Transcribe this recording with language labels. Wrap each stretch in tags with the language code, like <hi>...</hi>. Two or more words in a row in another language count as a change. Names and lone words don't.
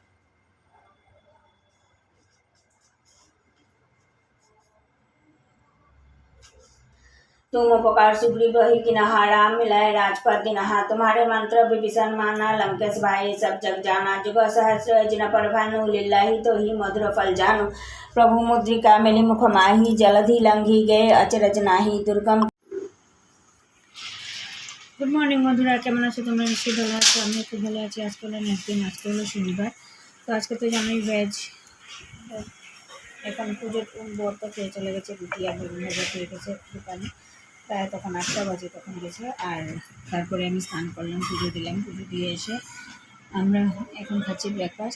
<awa>तुम उपकार सुग्रीव ही किनहा राम मिलाए राजपद दिनहा तुम्हारे मंत्र विभीषण माना लंकेश भाई सब जग जाना जुग सहस्र जिन पर भानु लीला ही तो ही मधुर फल जानू प्रभु मुद्रिका मिली मुख माही जलधि लंघी गए अचरज नाही दुर्गम।</awa> <en>good morning</en> <bn>বন্ধুরা কেমন আছো তোমরা নিশ্চয়ই ভালো আছো আমি খুব ভালো আছি। আজকে হলো নেক্সট দিন, আজকে হলো শনিবার। তো আজকে তো জানোই ভেজ, এখন পুজোর বর তো খেয়ে চলে গেছে, রুটি আর বেগুন ভাজা খেয়ে গেছে দোকানে, প্রায় তখন 8টা বাজে তখন গেছে। আর তারপরে আমি স্নান করলাম, পুজো দিলাম, পুজো দিয়ে এসে আমরা এখন খাচ্ছি ব্রেকফাস্ট।</bn>